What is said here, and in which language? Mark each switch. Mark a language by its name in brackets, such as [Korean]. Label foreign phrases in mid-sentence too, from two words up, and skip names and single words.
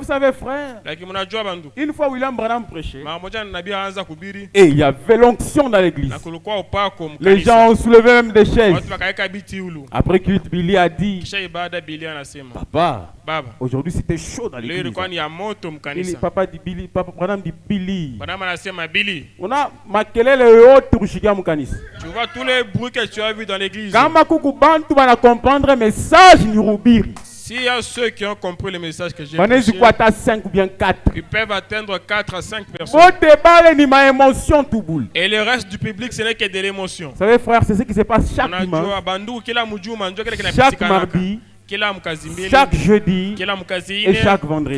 [French] Mais vous savez, frère, une fois William Branham prêchait, et il y avait l'onction dans l'église. Les gens ont soulevé même des chaises. Après que Billy a dit, papa, aujourd'hui c'était chaud dans l'église. Papa dit Billy, Papa Branham dit Billy. On a [Swahili] makelele yote kushikia mkanisa. [French] Tu vois tous les bruits que tu as vus dans l'église. [Swahili] Kama kuku bantu bana [French] comprendre message [Swahili] ni rubiri. [French] S'il y a ceux qui ont compris le message que j'ai prêché, ils peuvent atteindre 4 à 5 personnes. Et le reste du public, ce n'est que de l'émotion. Vous savez, frère, c'est ce qui se passe chaque dimanche, chaque mardi, chaque jeudi et chaque vendredi.